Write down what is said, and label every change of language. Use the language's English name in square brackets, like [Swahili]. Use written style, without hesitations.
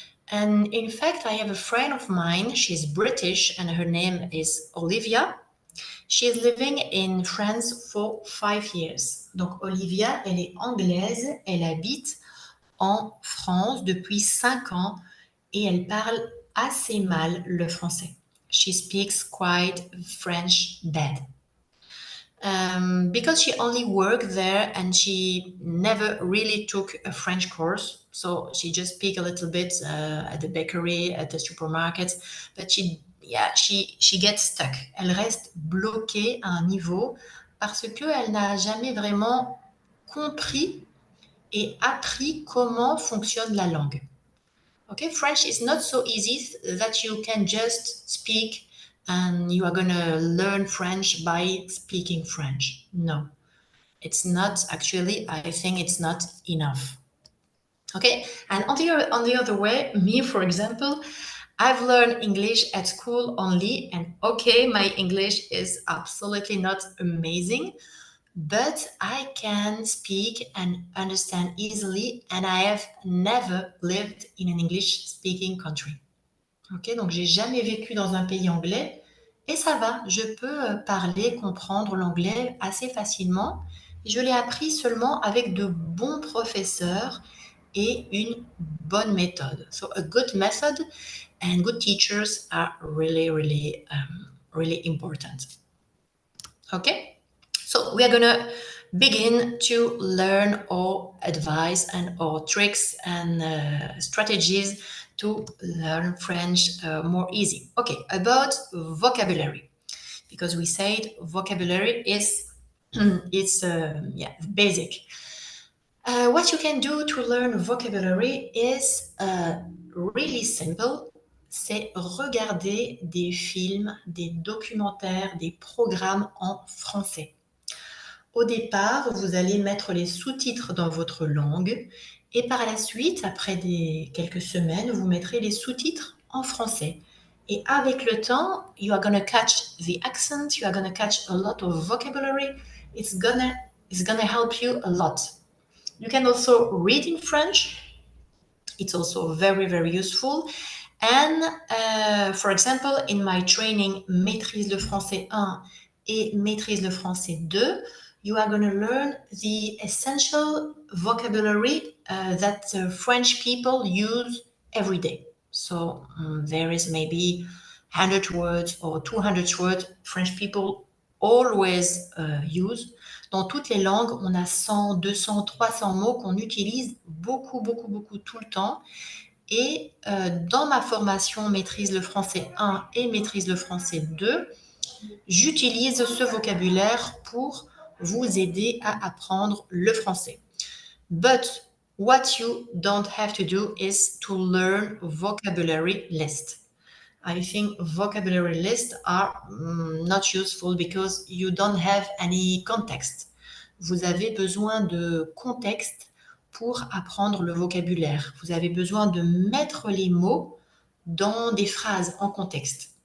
[English] And in fact, I have a friend of mine, she's British and her name is Olivia. She is living in France for 5 years. [French] Donc Olivia, elle est anglaise, elle habite en France depuis 5 ans et elle parle assez mal le français. [English] She speaks quite French bad. Because she only worked there and she never really took a French course. So she just speak a little bit at the bakery, at the supermarket, but she gets stuck. [French] Elle reste bloquée à un niveau parce qu'elle n'a jamais vraiment compris et appris comment fonctionne la langue. [English] Okay, French is not so easy that you can just speak and you are going to learn French by speaking French. No, it's not. Actually, I think it's not enough. Okay, and on the other way, me, for example, I've learned English at school only, and okay, my English is absolutely not amazing, but I can speak and understand easily, and I have never lived in an English-speaking country. [French] Ok, donc j'ai jamais vécu dans un pays anglais, et ça va, je peux parler, comprendre l'anglais assez facilement. Je l'ai appris seulement avec de bons professeurs et une bonne méthode. [English] So a good method and good teachers are really, really, really important. Okay? So we are gonna begin to learn our advice and our tricks and strategies to learn French more easy. Okay, about vocabulary, because we said vocabulary is it's basic. What you can do to learn vocabulary is really simple. [French] C'est regarder des films, des documentaires, des programmes en français. Au départ, vous allez mettre les sous-titres dans votre langue et par la suite, après quelques semaines, vous mettrez les sous-titres en français. Et avec le temps, [English] you are going to catch the accent, you are going to catch a lot of vocabulary. It's gonna help you a lot. You can also read in French. It's also very, very useful. And for example, in my training Maîtrise le français 1 et Maîtrise le français 2, you are going to learn the essential vocabulary that French people use every day. So there is maybe 100 words or 200 words French people always use. [French] Dans toutes les langues, on a 100, 200, 300 mots qu'on utilise beaucoup tout le temps. Et dans ma formation Maîtrise le français 1 et Maîtrise le français 2, j'utilise ce vocabulaire pour vous aider à apprendre le français. [English] But what you don't have to do is to learn vocabulary list. I think vocabulary lists are not useful because you don't have any context. [French] Vous avez besoin de contexte pour apprendre le vocabulaire. Vous avez besoin de mettre les mots dans des phrases en contexte.